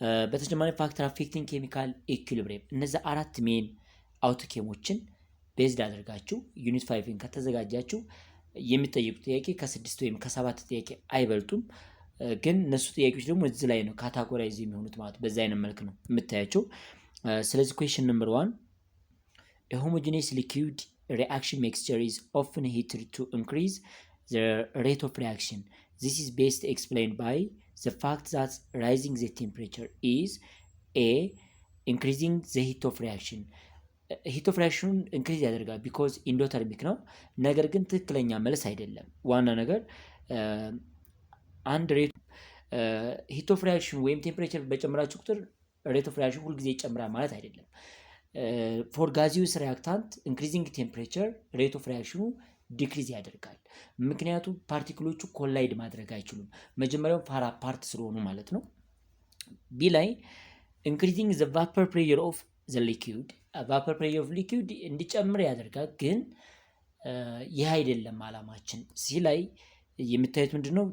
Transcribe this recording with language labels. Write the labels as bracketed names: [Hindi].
[Amharic] በተጨማሪ [English] ፋክተር አፌክቲንግ ኬሚካል ኢኩሊብሪየም። [Amharic] እነዚህ አራት ሜን አውቶኬሞችን ቤዝድ አድርጋችሁ ዩኒት 5ን ከተዘጋጃችሁ የሚጠይቁ ጥያቄ ከ6 ወይም ከ7 ጥያቄ አይበልጡም። ግን እነሱ ጥያቄዎች ደግሞ እዚህ ላይ ነው ካታጎራይዝ የሚሆኑት ማለት በዛ አይነት መልክ ነው የምታያቸው። ስለዚህ [English] ኩዌሽን ነምበር 1 a homogeneous liquid reaction mixture is often heated to increase the rate of reaction. This is best explained by the fact that rising the temperature is a increasing the heat of reaction. [Amharic] ሂት ኦፍ ሪያክሽኑን ኢንክሪዝ ያደርጋል [English] ቢኮዝ ኢንዶተርሚክ [Amharic] ነው። ነገር ግን ትክክለኛ መልስ አይደለም። ዋና ነገር አንድ ሬት ሂት ኦፍ ሪያክሽን ወይም ቴምፕሬቸር በጨመራችሁ ቁጥር ሬት ኦፍ ሪያክሽን ሁልጊዜ ይጨምራል ማለት አይደለም። [English] ፎር ጋዚየስ ሪያክታንት ኢንክሪዚንግ ቴምፕሬቸር [Amharic] ሬት ኦፍ ሪያክሽኑ ዲክሪዝ ያደርጋል። ምክንያቱም ፓርቲክሎቹ ኮላይድ ማድረግ አይችሉም፣ መጀመሪያው ፋር አፓርት ስለሆኑ ማለት ነው። ቢ ላይ [English] ኢንክሪዚንግ ዘ ቫፐር ፕሬሸር ኦፍ ዘ ሊኩዊድ [Amharic] ቫፐር ፕሬሸር ኦፍ ሊኩዊድ እንዲጨምር ያደርጋል። ግን ይህ አይደለም አላማችን። ሲ ላይ የምታዩት ምንድነው?